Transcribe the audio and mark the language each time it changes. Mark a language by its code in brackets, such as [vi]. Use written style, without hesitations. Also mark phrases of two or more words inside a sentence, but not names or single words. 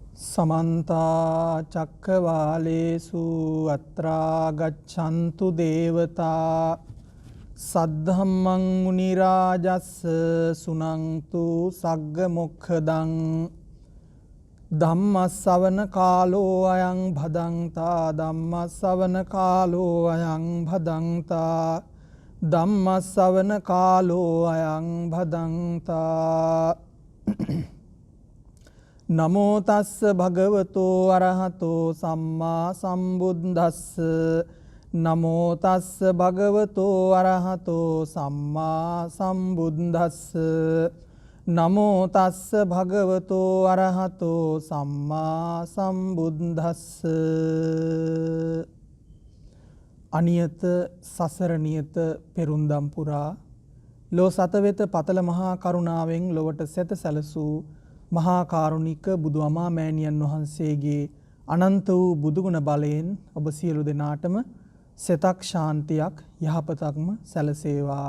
[pi] समन्ता चक्रवालेषु अत्रा गच्छन्तु देवता सद्धम्मं मुनिराजस्स सुनन्तु सग्गमुखदं धम्मස්සවන කාලෝ අයං භදංතා ධම්මස්සවන කාලෝ අයං භදංතා ධම්මස්සවන කාලෝ අයං භදංතා නමෝ තස්ස භගවතෝ අරහතෝ සම්මා සම්බුද්දස්ස නමෝ තස්ස භගවතෝ අරහතෝ සම්මා සම්බුද්දස්ස නමෝ තස්ස භගවතෝ අරහතෝ සම්මා සම්බුද්දස්ස. [si] අනියත සසර නියත පෙරුම්දම් පුරා ලෝ සතවෙත පතල මහා කරුණාවෙන් ලොවට සැත සැලසූ මහා කාරුණික බුදු අමා මෑණියන් වහන්සේගේ අනන්ත වූ බුදුගුණ බලයෙන් ඔබ සියලු දෙනාටම සෙතක් ශාන්තියක් යහපතක්ම සැලසේවා.